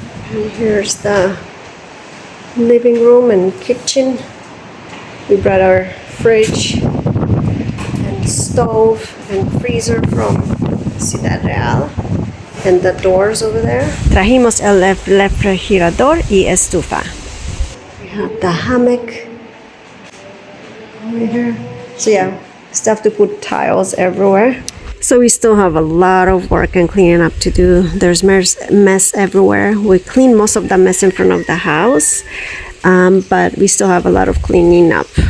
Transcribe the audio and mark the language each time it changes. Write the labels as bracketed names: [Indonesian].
[English] And here's the living room and kitchen. We brought our fridge and stove and freezer from Ciudad Real. And the doors over there. [Spanish] Trajimos el refrigerador y estufa. [English] We have the hammock over here. So yeah, stuff to put tiles everywhere. So we still have a lot of work and cleaning up to do. There's mess everywhere. We cleaned most of the mess in front of the house, but we still have a lot of cleaning up.